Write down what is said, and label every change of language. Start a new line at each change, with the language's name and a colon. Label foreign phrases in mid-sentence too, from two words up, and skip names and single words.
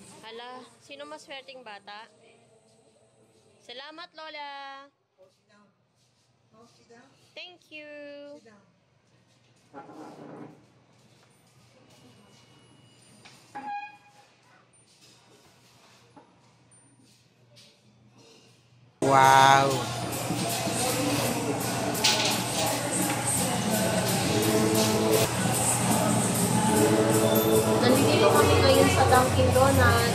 Filipino: Ala, sino maswerteng bata? Salamat, Lola.
English: Oh, sit down. Oh, sit down. Thank you. Sit down. Wow.
Filipino: Nandito kami ngayon sa Dunkin Donut.